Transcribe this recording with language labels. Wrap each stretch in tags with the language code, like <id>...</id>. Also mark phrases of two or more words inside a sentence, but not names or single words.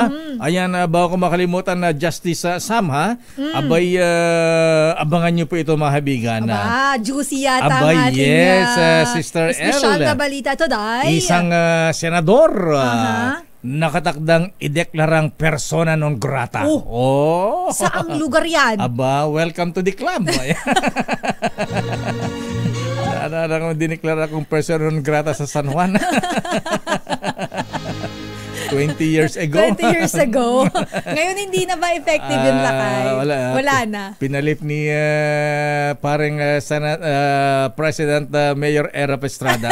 <tl>Ayan, bago ko makalimutan na Justice Sam, ha? Abay, abangan nyo po ito, mga kaibigan. Juicy yata ang abay, ating yes, Sister L. Special na balita today. Isang senador nakatakdang ideklarang</tl> <la>persona non grata.</la> <tl>Saang lugar yan? Aba,</tl> <en>welcome to the club.</en> <tl>Ano kung diniklara kong</tl> <la>person non grata</la> <tl>sa San Juan? 20 years ago. 20 years ago. Ngayon hindi na ba effective yung lakay? Wala na. Pinalip ni parang President Mayor Erap Estrada.</tl>